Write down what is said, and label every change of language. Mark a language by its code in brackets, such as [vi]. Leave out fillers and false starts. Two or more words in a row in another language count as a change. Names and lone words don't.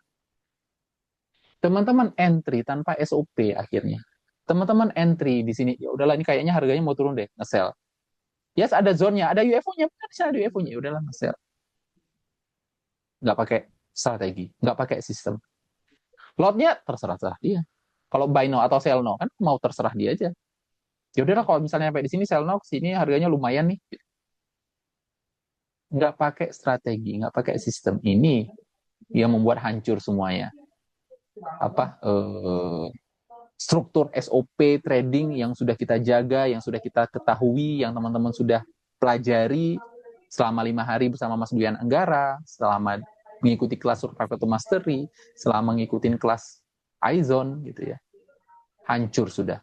[id] Teman-teman entry tanpa SOP akhirnya. Teman-teman entry di sini, ya udahlah ini kayaknya harganya mau turun deh, nge-sell. Yes, ada zone-nya, ada UFO-nya, benar sih ada UFO-nya, ya udahlah nge-sell. Nggak pakai strategi, nggak pakai sistem. Lot-nya terserah-terah dia. Kalau [en] buy no [id] atau [en] sell no [id] kan mau terserah dia aja. Ya udahlah kalau misalnya sampai di sini [en] sell no, [id] sini harganya lumayan nih. Nggak pakai strategi, nggak pakai sistem. Ini yang membuat hancur semuanya. Struktur SOP trading yang sudah kita jaga, yang sudah kita ketahui, yang teman-teman sudah pelajari selama 5 hari bersama Mas Duyan Anggara, selama mengikuti kelas Survival to Mastery, selama mengikuti kelas iZone gitu ya, hancur sudah.